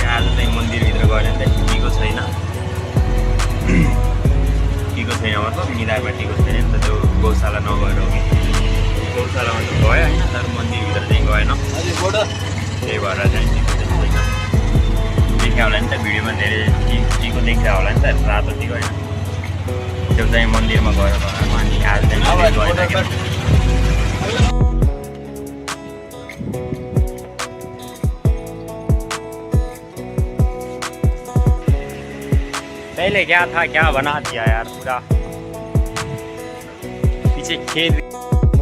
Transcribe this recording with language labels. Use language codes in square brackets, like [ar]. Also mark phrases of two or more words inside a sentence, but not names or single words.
[ne] आज चाहिँ मन्दिरभित्र गयो भने त टिको छैन मतलब निधारमा टिको छैन नि त त्यो गौशाला नगएर हो कि गौशालामा त गयो होइन तर मन्दिरभित्र चाहिँ गएन त्यही भएर चाहिँ टिको चाहिँ छैन। देखिया होला नि त भिडियोमा धेरै टिको देखिया होला नि त रातो टिको होइन त्यो चाहिँ मन्दिरमा गएर बनाएको अनि आज चाहिँ गएन। [hi] पहले क्या था क्या बना दिया यार पूरा पीछे खेत।